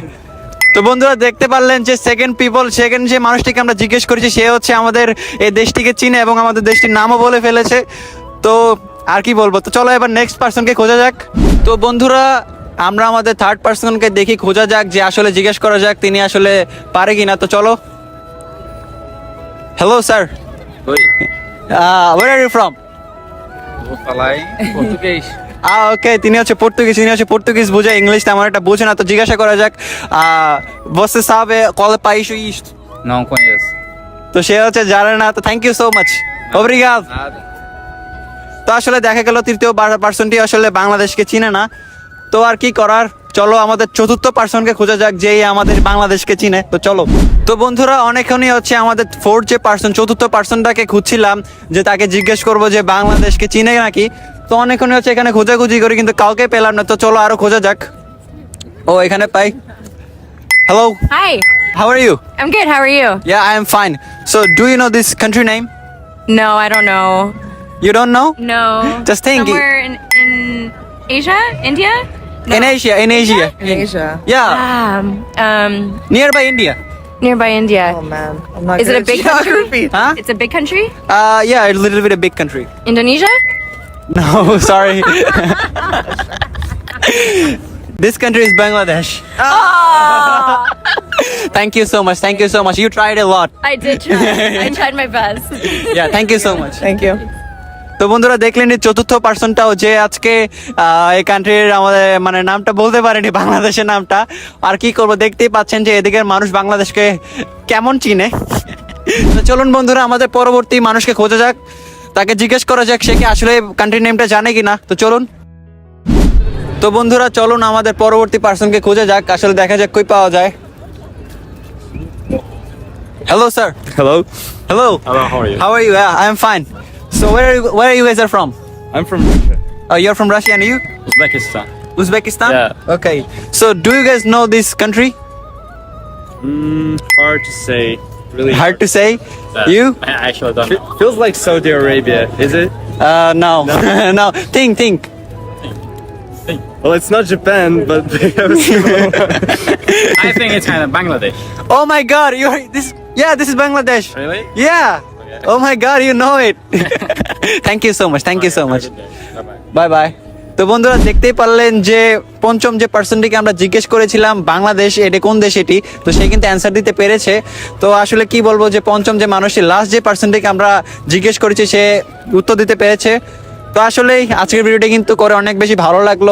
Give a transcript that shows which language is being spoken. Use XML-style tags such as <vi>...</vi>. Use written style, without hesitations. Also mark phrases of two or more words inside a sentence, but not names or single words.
<bn>তো বন্ধুরা, দেখতে পারলেন যে সেকেন্ড যে মানুষটিকে আমরা জিজ্ঞেস করেছি, সে হচ্ছে আমাদের এই দেশটিকে চিনে এবং আমাদের দেশটির নামও বলে ফেলেছে। তো আর কি বলবো, তো চলো এবার</bn> <en>next personকে</en> <bn>খোঁজা যাক। তো বন্ধুরা, আমরা আমাদের</bn> <en>third personকে</en> <bn>দেখি খোঁজা যাক, যে আসলে জিজ্ঞেস করা যাক তিনি আসলে পারে কিনা। তো চলো।</bn> <en>hello sir,</en> <pt>Oi.</pt> <en>Where are you from?</en> <pt>Vou falar em português.</pt> <bn>ওকে, তিনি হচ্ছে পর্তুগিজ বুঝে, ইংলিশ তেমন একটা বুঝে না। তো জিজ্ঞাসা করা যাক,</bn> <pt>você sabe qual é país isto? Não conheço.</pt> <bn>তো সে হচ্ছে জানে না। তো</bn> <en>thank you so much,</en> <bn>ওব্রিগাদ।</bn> <pt>Nada.</pt> <bn>তো আসলে দেখা গেল তৃতীয় পার্সনটি আসলে বাংলাদেশকে চিনে না। তো আর কি করার, চলো আমাদের চতুর্থ পার্সনকে খোঁজা যাক, যেই আমাদের বাংলাদেশকে চিনে। তো চলো। তো বন্ধুরা, অনেকক্ষণই হচ্ছে আমাদের চতুর্থ পার্সনটাকে খুঁজছিলাম, যে তাকে জিজ্ঞেস করবো যে বাংলাদেশকে চিনে নাকি। তো অনেকক্ষণই হচ্ছে এখানে খোঁজাখুঁজি করি, কিন্তু কাউকে পেলাম না। তো চলো আরো খোঁজা যাক। ও, এখানে পাই। হ্যালো,</bn> <en>Hi. How are you? I'm good. How are you? Yeah, I am fine. So, do you know this country name? No, I don't know. You don't know? No. Just think. Somewhere in Asia? India? No. In Asia. Asia. Yeah, nearby India. Nearby India. Oh man, I'm not Is it good a at big country? geography. Huh? It's a big country? Yeah, a little bit a big country. Indonesia? No, sorry. This country is Bangladesh. Oh, Thank you so much. You tried a lot. I did try. I tried my best. Yeah, thank you so much. Thank you.</en> <bn>তো বন্ধুরা, দেখলেন এই চতুর্থ পার্সনটাও যে আজকে এই কান্ট্রির আমাদের মানে নামটা বলতে পারেনি, বাংলাদেশের নামটা। আর কি করব, দেখতেই পাচ্ছেন যে এদিকের মানুষ বাংলাদেশকে কেমন চিনে। তো চলুন বন্ধুরা, আমাদের পরবর্তী মানুষকে খোঁজা যাক, তাকে জিজ্ঞেস করা যাক সে কি আসলে</bn> <en>country nameটা</en> <bn>জানে কিনা। তো চলুন। তো বন্ধুরা, চলুন আমাদের পরবর্তী পার্সনকে খোঁজা যাক, আসলে দেখা যাক কই পাওয়া যায়।</bn> <en>Hello sir. Hello. হ্যালো, Hello, how are you? how are you? I am fine. So where you guys are from? I'm from Russia. You're from Russia, and you? Uzbekistan. Uzbekistan? Yeah. Okay. So do you guys know this country? Hard to say. Really Hard to say. You? I actually don't know. Feels like Saudi Arabia, is it? No. No. Think. Well, it's not Japan, but they have similar. I think it's kind of Bangladesh. Oh my God! This is Bangladesh. Really? Yeah. Okay. Oh my God! You know it. Thank you so much. Bye bye. Bye bye.</en> <bn>তো বন্ধুরা দেখতেই পারলেন যে পঞ্চম যে পার্সনটিকে আমরা জিজ্ঞেস করেছিলাম বাংলাদেশ এটা কোন দেশ এটি, তো সে কিন্তু অ্যান্সার দিতে পেরেছে। তো আসলে কি বলবো যে পঞ্চম যে মানুষটি লাস্ট যে পার্সনটিকে আমরা জিজ্ঞেস করেছি সে উত্তর দিতে পেরেছে। তো আসলে আজকের ভিডিওটা কিন্তু করে অনেক বেশি ভালো লাগলো।</bn>